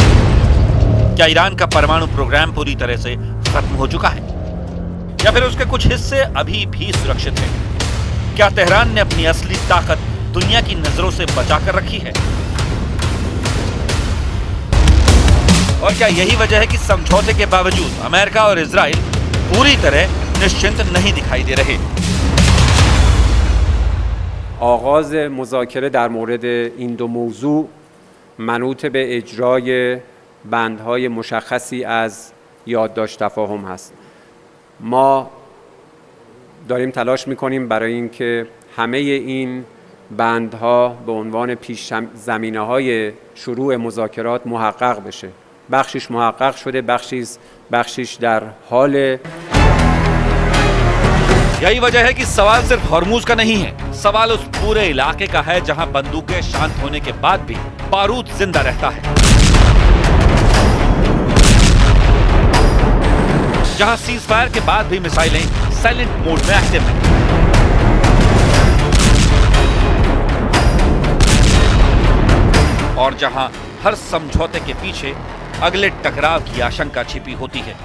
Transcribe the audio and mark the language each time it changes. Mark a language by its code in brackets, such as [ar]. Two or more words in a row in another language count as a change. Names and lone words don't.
[hi] क्या ईरान का परमाणु प्रोग्राम पूरी तरह से खत्म हो चुका है, या फिर उसके कुछ हिस्से अभी भी सुरक्षित हैं? क्या तेहरान ने अपनी असली ताकत दुनिया की नजरों से बचा कर रखी है? और क्या यही वजह है कि समझौते के बावजूद अमेरिका और इजराइल पूरी तरह निश्चिंत नहीं दिखाई दे रहे? [fa] آغاز مذاکره در مورد این دو موضوع منوط به اجرای بندهای مشخصی از یادداشت تفاهم هست. ما داریم تلاش می‌کنیم برای اینکه همه این بندها به عنوان پیش زمینه‌های شروع مذاکرات محقق بشه. بخشش محقق شده، بخشش در حال. [hi] यही वजह है कि सवाल सिर्फ हॉर्मूज का नहीं है, सवाल उस पूरे इलाके का है जहां बंदूकें शांत होने के बाद भी बारूद जिंदा रहता है, जहां [en] cease fire [hi] के बाद भी मिसाइलें [en] silent mode [hi] में एक्टिव हैं, और जहां हर समझौते के पीछे अगले टकराव की आशंका छिपी होती है।